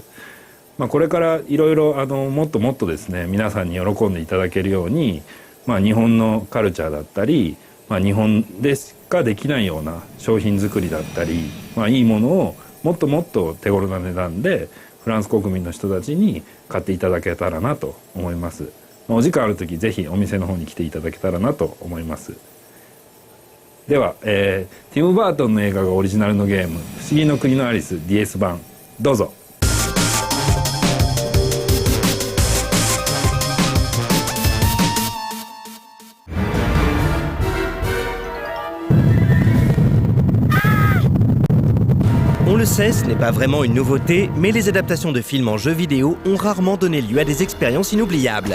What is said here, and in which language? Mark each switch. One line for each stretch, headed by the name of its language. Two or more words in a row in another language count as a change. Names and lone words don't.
Japanese: これからいろいろもっともっとですね皆さんに喜んでいただけるように、日本のカルチャーだったり、日本でしかできないような商品作りだったり、いいものをもっともっと手頃な値段でフフランス国民の人たちに買っていただけたらなと思います。お時間ある時ぜひお店の方に来ていただけたらなと思います。では、ティム・バートンの映画がオリジナルのゲーム「不思議の国のアリス DS 版」どうぞ。
French: On le sait, ce n'est pas vraiment une nouveauté, mais les adaptations de films en jeux vidéo ont rarement donné lieu à des expériences inoubliables.